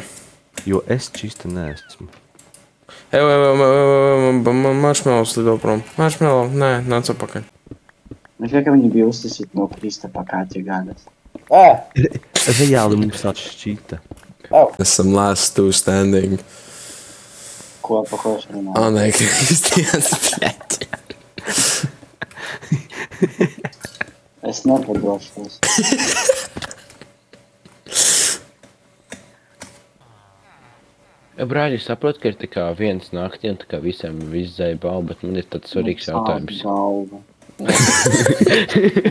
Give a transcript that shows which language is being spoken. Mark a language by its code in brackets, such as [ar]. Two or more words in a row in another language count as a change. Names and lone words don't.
[lv] Jo es čista neesmu. Maršmelos lido prom. Maršmelo, nē, nāc apakaļ. Es tikai, ka viņi bija uztasīti no Kristapa kāķa gadas. Reāli mums tāds šķita. Esam [en] last two standing. [lv] Ko pa ko es runāju? Nē, Kristians, bļaļ. Es nepadošos. Brāļi, saprot, ka ir tā kā viens nakti un tā kā visiem viss zēja balva, bet man ir tāds svarīgs jautājums.